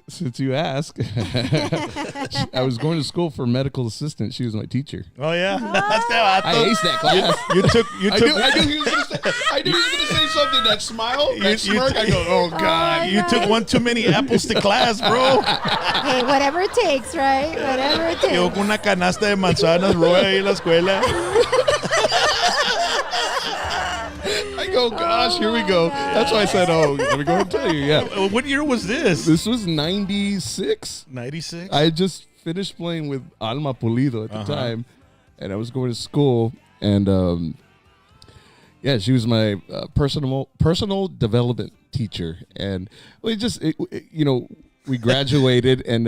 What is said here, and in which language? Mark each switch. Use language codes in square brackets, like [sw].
[en] Since you ask, I was going to school for medical assistant. She was my teacher. oh yeah, that's that. I aced that class. You took. I knew he was going to say. I knew he was going to say something. That smile, that smirk. I go, oh god. You took one too many apples to class, bro. Hey, whatever it takes, right? Whatever it takes. [es] Yo con una canasta de manzanas, bro, ahí en la escuela. [en] I go, gosh, here we go. That's why I said, oh, let me go and tell you. Yeah. What year was this? This was 96. 96. I had just finished playing with Alma Pulido at the time, and I was going to school, and yeah, she was my personal development teacher, and we just, you know, we graduated, and